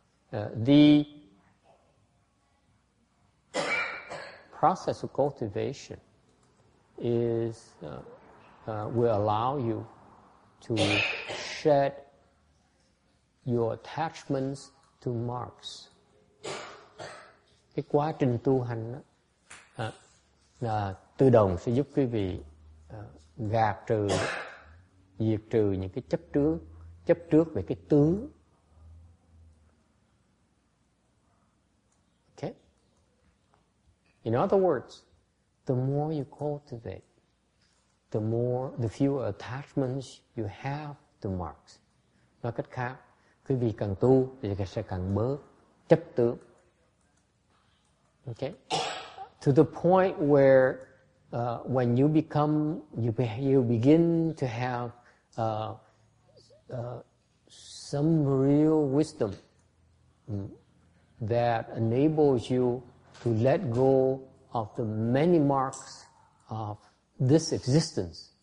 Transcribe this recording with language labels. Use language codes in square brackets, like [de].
[en] The process of cultivation will allow you to shed your attachments to marks. [vi] Cái quá trình tu hành đó, là tự động sẽ giúp quý vị diệt trừ những cái chấp trước về cái tướng. [en] Okay? In other words, the more you cultivate, the fewer attachments you have to marks. [vi] Nói cách khác, quý vị càng tu thì sẽ càng bớt chấp tướng. [en] Okay? To the point where when you begin to have some real wisdom that enables you to let go of the many marks of this existence.